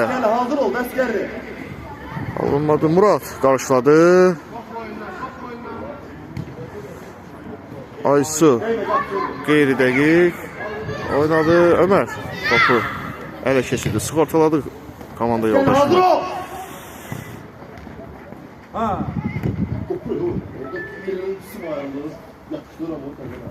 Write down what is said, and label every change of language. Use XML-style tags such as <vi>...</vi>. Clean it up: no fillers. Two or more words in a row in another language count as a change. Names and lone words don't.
<az>Gəl, hazır ol, əskərli. Alınmadı. Murad qarşıladı. Aysu. Qeyri dəqiq. Oynadı Ömər. Topu ələ keçirdi. Sığortaladı komanda Hazır yoldaşını.</az> <tr>ol. Ha. Topu yok. Orada birincisi var ayağında. Yakıştır ama o kadar.</tr>